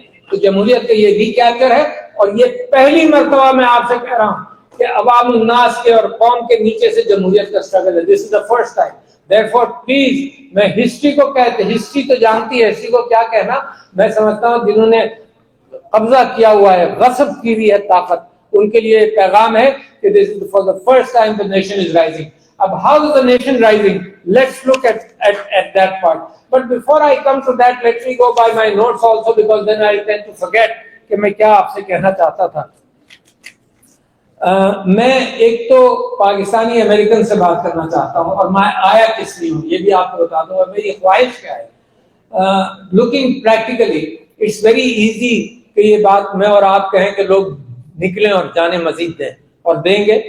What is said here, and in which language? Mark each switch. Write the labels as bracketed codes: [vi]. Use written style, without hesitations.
[ur] تو جمہوریت کا یہ ریکیپچر ہے, اور یہ پہلی مرتبہ میں آپ سے کہہ رہا ہوں کہ عوام الناس کے اور قوم کے نیچے سے جمہوریت کا اسٹرگل ہے. [en] This is the first time. Therefore, please, [ur] میں ہسٹری کو کہتے, ہسٹری تو جانتی ہے, ہسٹری کو کیا کہنا, میں سمجھتا ہوں جنہوں نے قبضہ کیا ہوا ہے, غصب کی ہوئی ہے طاقت, ان کے لیے پیغام ہے کہ [en] this is for the first time the nation is rising. [ur] اب [en] how is the nation rising? Let's look at that part. But before I come to that, let me go by my notes also, because then I tend to forget [ur] کہ میں کیا آپ سے کہنا چاہتا تھا. میں ایک تو پاکستانی امریکن سے بات کرنا چاہتا ہوں, اور میں آیا کس لیے ہوں یہ بھی آپ کو بتا دوں, اور میری خواہش کیا ہے. [en] looking practically it's very easy [ur] کہ یہ بات میں اور آپ کہیں کہ لوگ نکلیں اور جانے مزید دیں, اور دیں گے.